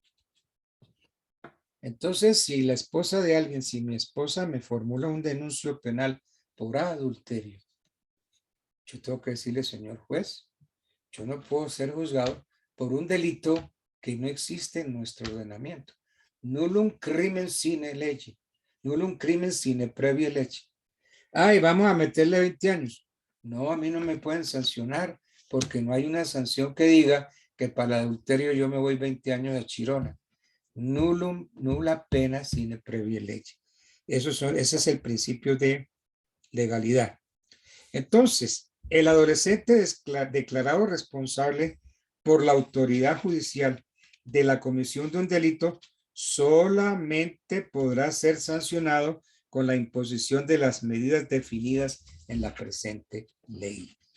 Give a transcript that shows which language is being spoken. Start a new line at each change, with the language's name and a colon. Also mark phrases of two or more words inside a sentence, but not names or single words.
Spanish: Entonces, si la esposa de alguien, si mi esposa me formula un denuncio penal por adulterio, yo tengo que decirle, señor juez, yo no puedo ser juzgado por un delito que no existe en nuestro ordenamiento.
Latin: Nullum crimen sine lege. Nullum crimen sine previa lege.
Spanish: Ay, vamos a meterle 20 años. No, a mí no me pueden sancionar porque no hay una sanción que diga que para el adulterio yo me voy 20 años de chirona.
Latin: Nulla pena sine previa lege.
Spanish: Ese es el principio de legalidad. Entonces, el adolescente declarado responsable por la autoridad judicial de la comisión de un delito solamente podrá ser sancionado con la imposición de las medidas definidas en la presente ley.